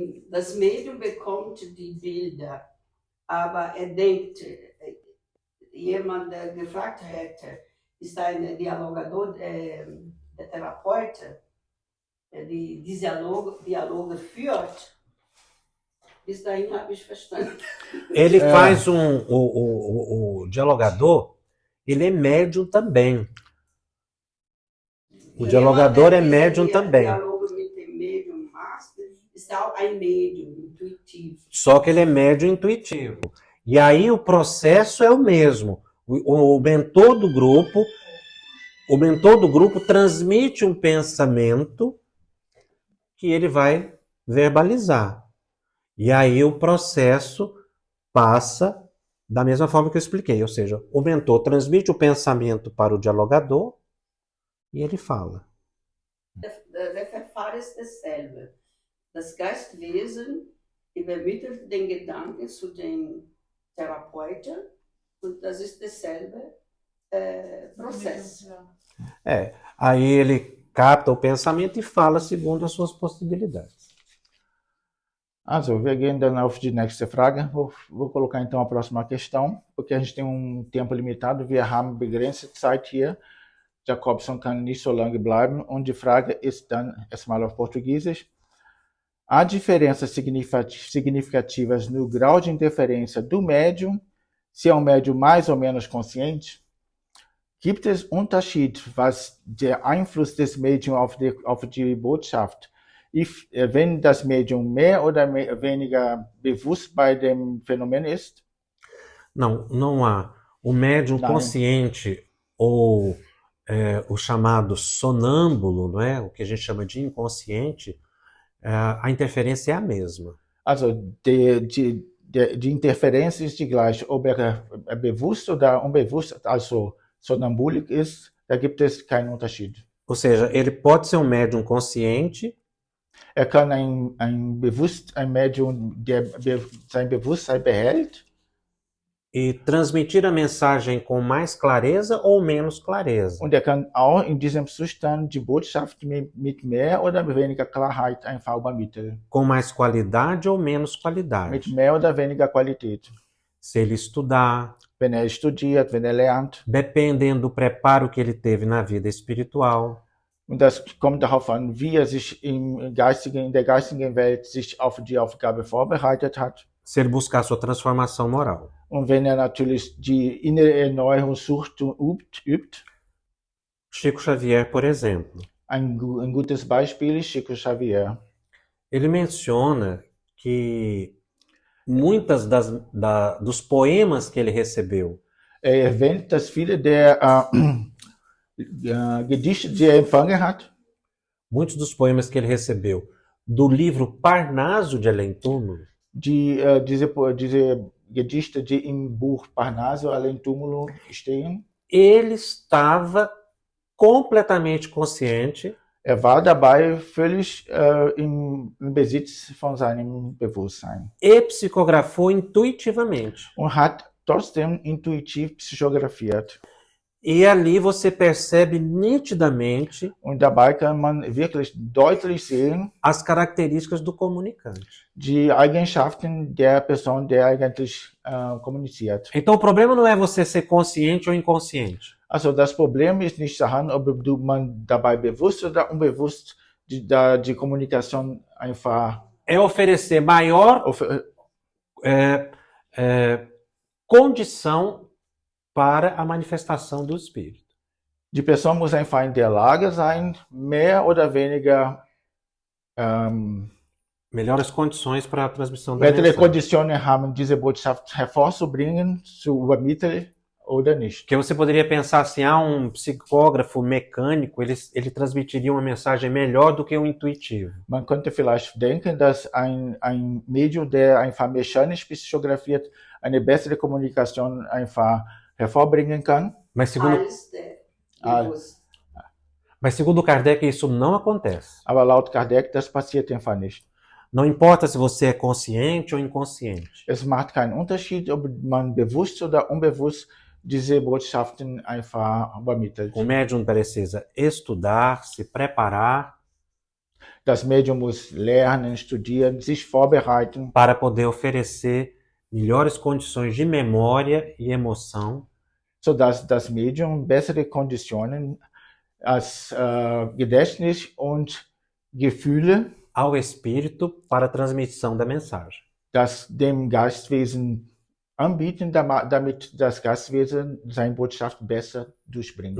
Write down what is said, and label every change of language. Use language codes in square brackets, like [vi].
[de] Das Medium bekommt die Bilder, aber denkt, jemand, der gefragt hätte, ist ein Dialogador, der Therapeut, die Dialoge führt, bis dahin habe ich verstanden. [pt] Ele faz o dialogador, ele é médium também. O dialogador é médium também. [de] Dialoge mit dem Medium macht, ist auch ein Medium, intuitivo. [pt] Só que ele é médium intuitivo. E aí o processo é o mesmo. O mentor do grupo transmite um pensamento que ele vai verbalizar. E aí o processo passa da mesma forma que eu expliquei. Ou seja, o mentor transmite o pensamento para o dialogador e ele fala. [de] Der Verfahren ist dasselbe. Das Geistwesen übermittelt den Gedanken zu den Therapeuten und das ist dasselbe Prozess. [pt] Aí ele capta o pensamento e fala segundo as suas possibilidades. [de] Also, wir gehen dann auf die nächste Frage. [pt] Vou colocar então a próxima questão, porque a gente tem um tempo limitado. [de] Wir haben begrenzte Zeit hier. Jacobson kann nicht so lange bleiben. Und die Frage ist dann erstmal auf Portugiesisch. [pt] Há diferenças significativas no grau de interferência do médium, se é um médium mais ou menos consciente? [de] Gibt es Unterschied, was der Einfluss des Mediums auf die Botschaft, wenn das Medium mehr oder weniger bewusst bei dem Phänomen ist? [pt] Não, não há. O médium consciente ou o chamado sonâmbulo, não é? O que a gente chama de inconsciente, a interferência é a mesma. [de] Also die Interferenz ist die gleiche, ob bewusst oder unbewusst, also sonambulisch ist, da gibt es keinen Unterschied. [pt] Ou seja, ele pode ser um médium consciente. [de] Kann ein Medium, der sein Bewusstsein behält. [pt] E transmitir a mensagem com mais clareza ou menos clareza. [de] Und kann auch in diesem Zustand die Botschaft mit mehr oder weniger Klarheit einfach übermitteln. [pt] Com mais qualidade ou menos qualidade. [de] Mit mehr oder weniger Qualität. [pt] Se ele estudar. [de] Wenn studiert, wenn lernt. [pt] Dependendo do preparo que ele teve na vida espiritual. [de] Und das kommt darauf an, wie sich in der geistigen Welt sich auf die Aufgabe vorbereitet hat. [pt] Se ele buscar sua transformação moral. [de] Und wenn natürlich die innere Erneuerung sucht und übt. [pt] Chico Xavier, por exemplo. [de] Ein gutes Beispiel ist Chico Xavier. [pt] Ele menciona que muitas dos poemas que ele recebeu. [de] Erwähnt, dass viele der Gedichte, die empfangen hat. [pt] Muitos dos poemas que ele recebeu do livro Parnaso de Além-Túmulo. [de] Diese Gedichte, die im Buch Parnaso Além-Túmulo stehen. [pt] Ele estava completamente consciente. [de] War dabei völlig im Besitz von seinem Bewusstsein. [pt] E psicografou intuitivamente. [de] Und hat trotzdem intuitiv psychografiert. [pt] E ali você percebe nitidamente [de] und dabei kann man wirklich deutlich sehen [pt] as características do comunicante. [de] Die Eigenschaften der Person, der eigentlich kommuniziert. [pt] Então o problema não é você ser consciente ou inconsciente. [de] Also das Problem ist nicht daran, ob man dabei bewusst oder unbewusst die Kommunikation einfach [pt] é oferecer maior condição para a manifestação do Espírito. [de] Die Person muss einfach in der Lage sein, mehr oder weniger [pt] melhores condições para a transmissão da mensagem. mensagem. [de] Konditionen haben, diese Botschaft hervorzubringen, zu übermitteln oder nicht. [pt] Que você poderia pensar assim, um psicógrafo mecânico, ele transmitiria uma mensagem melhor do que um intuitivo. [de] Man könnte vielleicht denken, dass ein Medium, der einfach mechanisch psychografiert, eine bessere Kommunikation einfach hervorbringen kann. [pt] Mas segundo Kardec, isso não acontece. [de] Aber laut Kardec, das passiert einfach nicht. [pt] Não importa se você é consciente ou inconsciente. [de] Es macht keinen Unterschied, ob man bewusst oder unbewusst diese Botschaften einfach übermittelt. [pt] O médium precisa estudar, se preparar. [de] Das Medium muss lernen, studieren, sich vorbereiten. [pt] Para poder oferecer melhores condições de memória e emoção. [de] Sodass das Medium bessere Konditionen als Gedächtnis und Gefühle, [pt] ao Espírito para a transmissão da mensagem. [de] das dem Geistwesen anbieten, damit das Geistwesen seine Botschaft besser durchbringt.